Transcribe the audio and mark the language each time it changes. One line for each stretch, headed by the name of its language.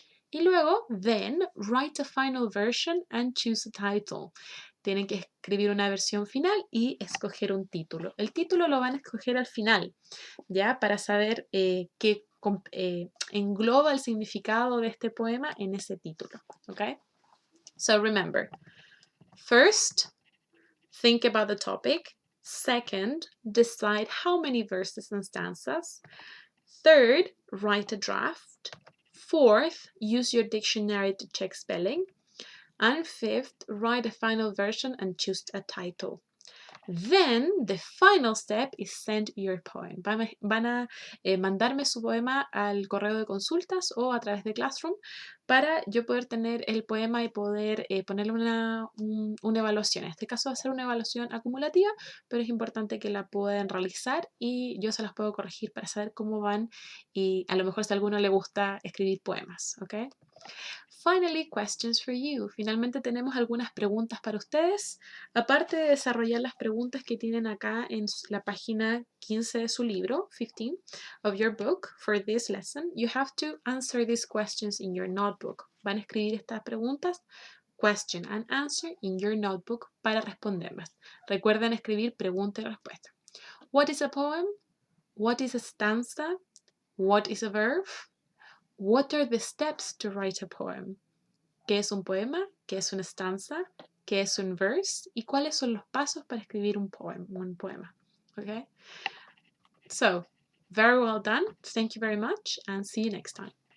Spanish: Y luego,
English: then,
Spanish: write a final version and choose a title. Tienen que escribir una versión final y escoger un título. El título lo van a escoger al final, ¿ya? Para saber qué engloba el significado de este poema en ese título, ¿ok?
English: So remember, first, think about the topic. Second, decide how many verses and stanzas. Third, write a draft. Fourth, use your dictionary to check spelling. And fifth, write a final version and choose a title. Then, the final step is send your poem.
Spanish: Van a mandarme su poema al correo de consultas o a través de Classroom para yo poder tener el poema y poder ponerle una evaluación. En este caso va a ser una evaluación acumulativa, pero es importante que la puedan realizar y yo se las puedo corregir para saber cómo van y a lo mejor si a alguno le gusta escribir poemas, ¿ok?
English: Finally, questions for you.
Spanish: Finalmente tenemos algunas preguntas para ustedes. Aparte de desarrollar las preguntas que tienen acá en la página 15 de su libro,
English: 15 of your book for this lesson, you have to answer these questions in your notebook.
Spanish: Van a escribir estas preguntas,
English: question and answer, in your notebook
Spanish: para responderlas. Recuerden escribir pregunta y respuesta.
English: What is a poem? What is a stanza? What is a verb? What are the steps to write a poem?
Spanish: ¿Qué es un poema? ¿Qué es una stanza? ¿Qué es un verse? ¿Y cuáles son los pasos para escribir un poema?
English: Okay? So, very well done. Thank you very much and see you next time.